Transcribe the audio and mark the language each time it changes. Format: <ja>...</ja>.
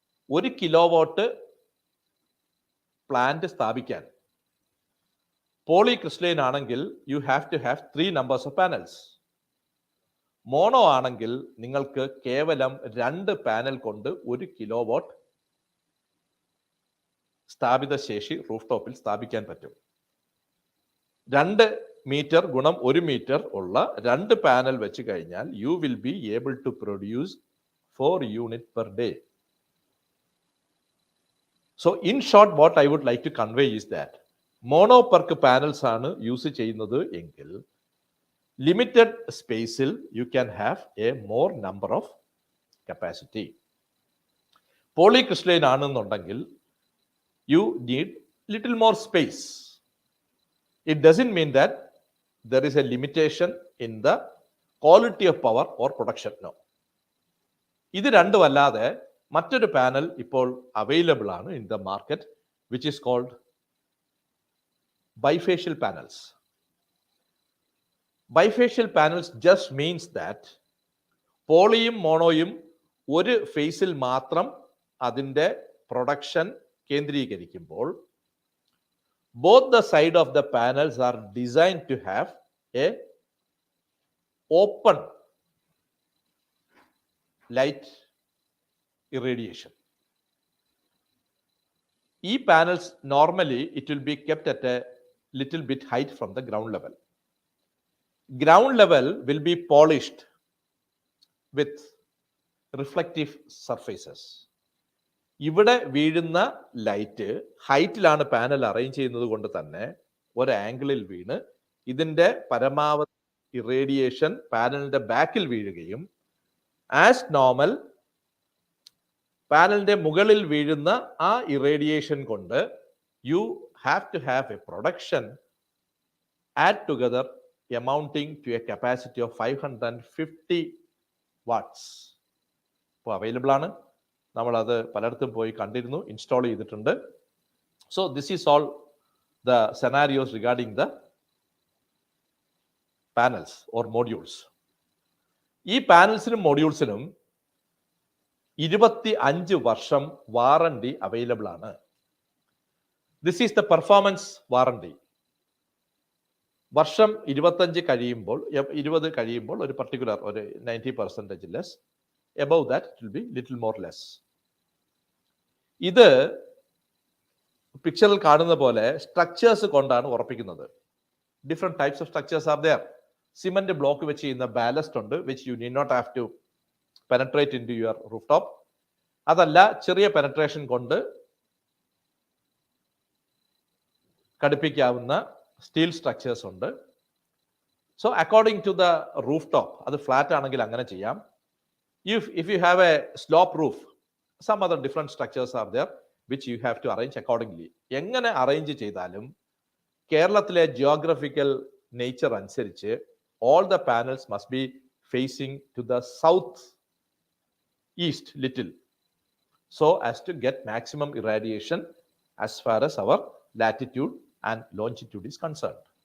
<ml>1 kilowatt plant സ്ഥാപിക്കാൻ പോളിക്രിസ്റ്റലൈൻ ആണെങ്കിൽ</ml> <en>you have to have 3 numbers of panels.</en> <ml>Mono ആണെങ്കിൽ നിങ്ങൾക്ക് കേവലം 2 പാനൽ കൊണ്ട് 1 കിലോവാട്ട് സ്ഥാപിത ശേഷി റൂഫ് ടോപ്പിൽ സ്ഥാപിക്കാൻ പറ്റും. 2 മീറ്റർ ഗുണം 1 മീറ്റർ ഉള്ള 2 പാനൽ വെച്ച് കഴിഞ്ഞാൽ</ml> <en>you will be able to produce 4 units per day. So in short, what I would like to convey is that</en> <ml>mono perc panels ആണ് യൂസ് ചെയ്യുന്നത് എങ്കിൽ ലിമിറ്റഡ് സ്പേസിൽ</ml> <en>You can have a more number of capacity.</en> <ml>പോളിക്രിസ്റ്റലൈൻ ആണെന്നുണ്ടെങ്കിൽ</ml> <en>You need little more space. It doesn't mean that there is a limitation in the quality of power or production. No.</en> <ml>ഇത് രണ്ടും അല്ലാതെ മറ്റൊരു panel ഇപ്പോൾ available ആണ്</ml> <en>In the market, which is called bifacial panels. Bifacial panels just means that</en> <ml>പോളിയും മോണോയും ഒരു ഫേസിൽ മാത്രം അതിൻ്റെ production കേന്ദ്രീകരിക്കുമ്പോൾ</ml> <en>both the side of the panels are designed to have a open light irradiation. ഈ panels normally it will be kept at a little bit height from the ground level. Ground level will be polished with reflective surfaces.</en> <ml>ഇവിടെ വീഴുന്ന light ഹൈറ്റിലാണ് panel arrange ചെയ്യുന്നത് കൊണ്ട് തന്നെ ഒരു ആംഗിളിൽ വീണ് ഇതിന്റെ പരമാവധി ഇറേഡിയേഷൻ പാനലിന്റെ ബാക്കിൽ വീഴുകയും ആസ് നോർമൽ പാനലിന്റെ മുകളിൽ വീഴുന്ന ആ ഇറേഡിയേഷൻ കൊണ്ട്</ml> <en>you have to have a production add together amounting to a capacity of 550 watts.</en> <ml>ഇപ്പോൾ അവൈലബിൾ ആണ്. നമ്മൾ അത് പലയിടത്തും പോയി കണ്ടിരുന്നു, ഇൻസ്റ്റാൾ ചെയ്തിട്ടുണ്ട്.</ml> <en>So this is all the scenarios regarding the panels or modules.</en> <ml>ഈ പാനൽസിനും മോഡ്യൂൾസിനും 25 വർഷം വാറണ്ടി അവൈലബിൾ ആണ്.</ml> <en>This is the performance warranty.</en> <ml>വർഷം 25 കഴിയുമ്പോൾ 20 കഴിയുമ്പോൾ ഒരു പർട്ടിക്കുലർ ഒരു 90% less,</ml> <en>above that it will be little more less.</en> <ml>ഇത് പിക്ചറിൽ കാണുന്ന പോലെ സ്ട്രക്ചേഴ്സ് കൊണ്ടാണ് ഉറപ്പിക്കുന്നത്.</ml> <en>Different types of structures are there.</en> <ml>Cement block വെച്ച് ചെയ്യുന്ന ബാലസ്റ്റ് ഉണ്ട്,</ml> <en>Which you need not have to penetrate into your roof top.</en> <ml>അതല്ല, ചെറിയ പെനട്രേഷൻ കൊണ്ട് ഘടിപ്പിക്കാവുന്ന സ്റ്റീൽ സ്ട്രക്ചേഴ്സ് ഉണ്ട്.</ml> <en>so according to the roof top,</en> <ml>അത് flat ആണെങ്കിൽ അങ്ങനെ ചെയ്യാം.</ml> <en>If you have a slope roof, some other different structures are there which you have to arrange accordingly.</en> <ml>എങ്ങനെ arrange ചെയ്താലും കേരളത്തിലെ ജിയോഗ്രഫിക്കൽ നേച്ചർ അനുസരിച്ച്</ml> <en>all the panels must be facing to the south east little, so as to get maximum irradiation as far as our latitude and longitude is concerned.</en>